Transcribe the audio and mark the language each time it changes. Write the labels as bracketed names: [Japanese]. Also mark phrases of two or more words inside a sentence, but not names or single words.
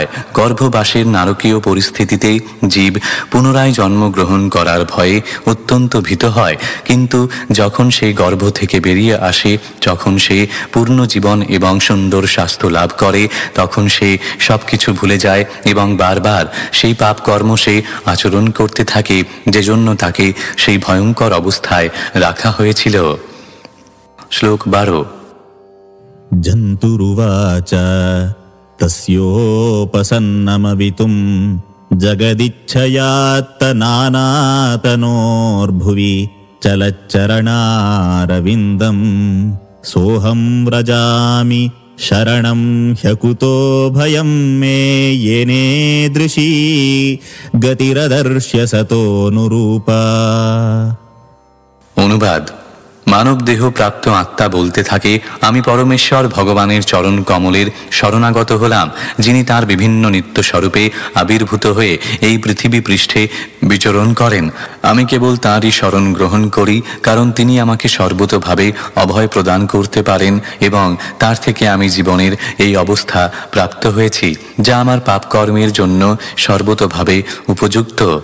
[Bangla] গর্ভবাসের নারকীয় পরিস্থিতিতে জীব পুনরায় জন্মগ্রহণ করার ভয়ে অত্যন্ত ভীত হয়, কিন্তু যখন সে গর্ভ থেকে বেরিয়ে আসে, যখন সে পূর্ণ জীবন এবং সুন্দর স্বাস্থ্য লাভ করে, তখন সে সব কিছু ভুলে যায় এবং বারবার সেই পাপ কর্ম সে আচরণ করতে থাকে, যে জন্য তাকে সেই ভয়ঙ্কর অবস্থায় রাখা হয়েছিল। শ্লোক 12। [Sanskrit] जन्तुरुवाच तस्योपसन्नमवितुं जगदिच्छयात्तनानातनोर्भुवि चलच्चरणारविन्दं सोऽहं व्रजामि शरणं ह्यकुतो भयं मे येनेदृशी गतिरदर्श्य सतोऽनुरूपा। [Bangla] অনুবাদ। মানব দেহ প্রাপ্ত আত্মা বলতে থাকে, আমি পরমেশ্বর ভগবানের চরণ কমলের শরণাগত হলাম, যিনি তার বিভিন্ন নিত্য স্বরূপে আবির্ভূত হয়ে এই পৃথিবী পৃষ্ঠে বিচরণ করেন। আমি কেবল তাঁরই শরণ গ্রহণ করি, কারণ তিনি আমাকে সর্বতোভাবে অভয় প্রদান করতে পারেন এবং তার থেকে আমি জীবনের এই অবস্থা প্রাপ্ত হয়েছি, যা আমার পাপকর্মের জন্য সর্বতোভাবে উপযুক্ত।